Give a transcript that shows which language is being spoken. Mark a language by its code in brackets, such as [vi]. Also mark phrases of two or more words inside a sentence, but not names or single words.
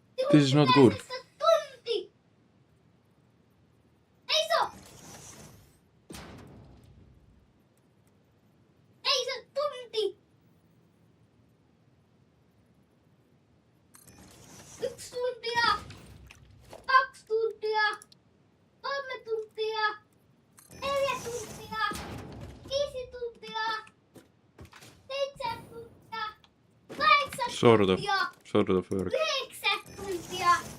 [en] This is not good. [fi] Tunti! Ei se tunti! 1 tuntia! 2 tuntia! 3 tuntia! 4 tuntia! 5 tuntia! 7 tuntia! 8 [en] Sort of. [fi] tuntia! [en] Sort of work. [fi] 9 tuntia!